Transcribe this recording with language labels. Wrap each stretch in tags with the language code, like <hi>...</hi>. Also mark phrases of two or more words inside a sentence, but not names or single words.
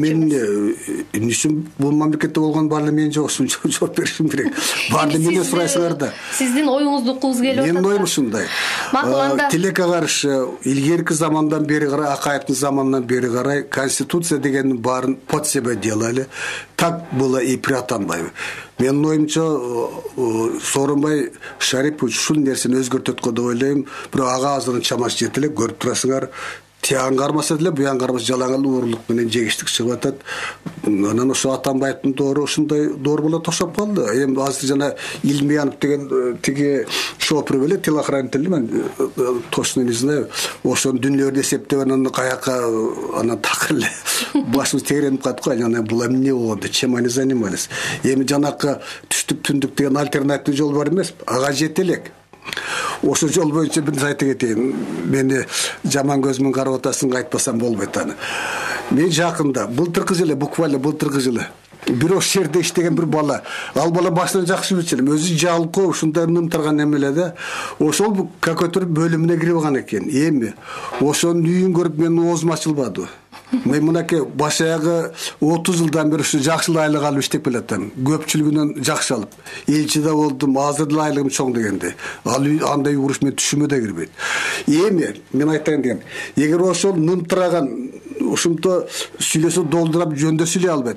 <ky>Мен эмне үчүн бул мамлекетте болгон баары мен жок, ушунча жооп беришим керек. Баарды менен сурайсыңар да. Сиздин оюңузду уккубуз келип атат. Менин оюм ушундай. Тилекке каршы илгерки замандан бери карай, Акаевдин заманынан бери карай конституция дегенин баарын</ky> <ru>под себя делали. Так было и при Атамбаеве.</ru> <ky>Менин оюмча Сооронбай Шарипович ушул нерсени өзгөртөт го деп ойлойм. Бирок ага азырын чамасы жете эле, көрүп турасыңар. Тиян кармаса деле, буян кармаса жалаңал уурлук менен жегиштик чыгып атат. Анан ошо Атамбаевдин доору ушундай доор болот окшоп калды. Эми азыр жана Илмиянов деген тиги шопур беле, телохранитель, мен</ky> <ru>точно не знаю.</ru> <ky>Ошонун дүнөлөрдү эсептеп анан каяка анан так эле башыбыз тегеренип калат го. Анан бул эмне болду?</ky> <ru>Чем они занимались?</ru> <ky>Эми жанакы түштүк түндүк деген альтернатив жол бар эмес? Ага жете элек. Ошо жол боюнча бир айта кетейин. Мени жаман көз менен карап атасың, айтпасам болбойт аны. Мен жакында былтыркы жылы, буквально былтыркы жылы бир ошол жерде иштеген бир бала, ал бала башынан жакшы билчү элем, өзү жалкоо ушундай нымтырган эмеле да. Ошол какой-то бөлүмүнө кирип алган экен. Эми ошонун үйүн көрүп менин оозум ачылбады. Мен мынакей баш аягы 30 жылдан бери ушу жакшы айлык алып иштеп келатам. Көпчүлүгүнөн жакшы алып. Элчиде болдум, азыр да айлыгым чоң дегенде. Ал андай уруш мен түшүмө да кирбейт. Эми мен айтайын дегем, эгер ошол нымтыраган ушунто сүйлөсө долдурап жөндө сүйлөй албайт.</ky>